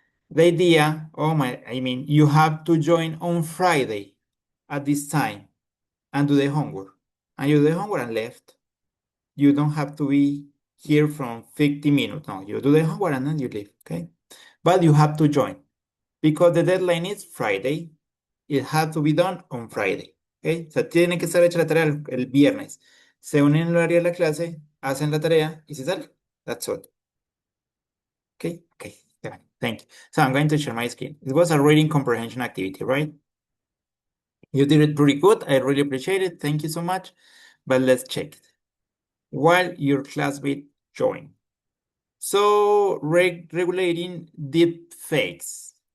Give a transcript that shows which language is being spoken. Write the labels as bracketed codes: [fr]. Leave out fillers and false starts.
[en] The idea, you have to join on Friday at this time and do the homework. And you do the homework and left. You don't have to be here from 50 minutes. No, you do the homework and then you leave, okay? But you have to join because the deadline is Friday. It has to be done on Friday, okay? [es] O sea, tiene que estar hecha la tarea el viernes. Se unen en el horario de la clase, hacen la tarea y se sale. [en] That's all. Okay? Okay. Yeah, thank you. So I'm going to share my screen. It was a reading comprehension activity, right? You did it pretty good. I really appreciate it. Thank you so much. But let's check it. While your classmate join. So regulating deep fakes.